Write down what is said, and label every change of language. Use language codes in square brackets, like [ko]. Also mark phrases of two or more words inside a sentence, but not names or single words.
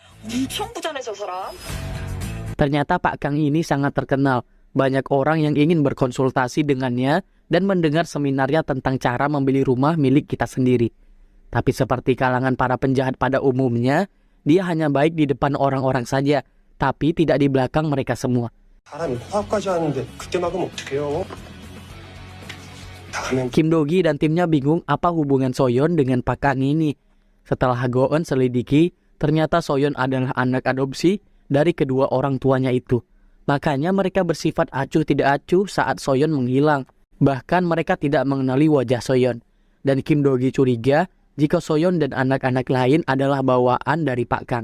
[id] Ternyata Pak Kang ini sangat terkenal. Banyak orang yang ingin berkonsultasi dengannya dan mendengar seminarnya tentang cara membeli rumah milik kita sendiri. Tapi seperti kalangan para penjahat pada umumnya, dia hanya baik di depan orang-orang saja, tapi tidak di belakang mereka semua. [ko] 사람이 코앞까지 왔는데 그때 막으면 어떡해요? [id] Kim Do-gi dan timnya bingung apa hubungan Soyeon dengan Pak Kang ini. Setelah Go-eun selidiki, ternyata Soyeon adalah anak adopsi dari kedua orang tuanya itu. Makanya mereka bersifat acuh tidak acuh saat Soyeon menghilang. Bahkan mereka tidak mengenali wajah Soyeon. Dan Kim Do-gi curiga jika Soyeon dan anak-anak lain adalah bawaan dari Pak Kang.